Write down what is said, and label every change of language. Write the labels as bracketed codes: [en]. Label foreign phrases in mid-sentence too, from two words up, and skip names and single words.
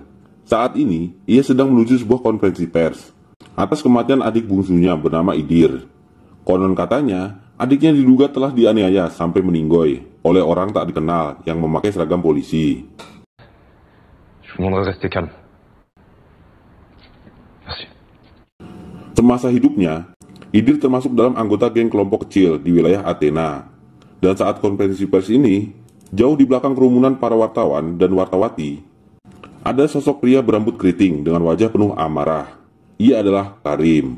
[id] Saat ini, ia sedang menuju sebuah konferensi pers atas kematian adik bungsunya bernama Idir. Konon katanya, adiknya diduga telah dianiaya sampai meninggoy oleh orang tak dikenal yang memakai seragam polisi. [fr] Je vous demanderai de rester calme. Merci. [id] Semasa hidupnya, Idir termasuk dalam anggota geng kelompok kecil di wilayah Athena. Dan saat konferensi pers ini, jauh di belakang kerumunan para wartawan dan wartawati, ada sosok pria berambut keriting dengan wajah penuh amarah. Ia adalah Karim.